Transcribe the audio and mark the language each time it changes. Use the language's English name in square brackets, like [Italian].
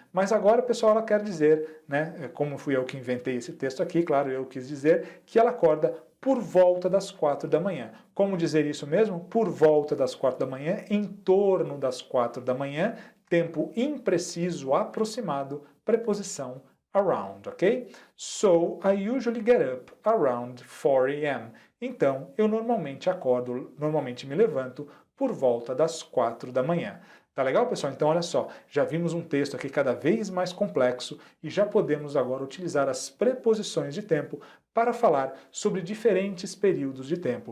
[Portuguese] Mas agora, pessoal, ela quer dizer, né, como fui eu que inventei esse texto aqui, claro, eu quis dizer que ela acorda por volta das 4 da manhã. Como dizer isso mesmo? Por volta das 4 da manhã, em torno das 4 da manhã, tempo impreciso, aproximado, preposição around, ok? [English] So, I usually get up around 4 a.m. [Portuguese] Então, eu normalmente acordo, normalmente me levanto por volta das 4 da manhã. Tá legal, pessoal? Então, olha só, já vimos um texto aqui cada vez mais complexo e já podemos agora utilizar as preposições de tempo para falar sobre diferentes períodos de tempo.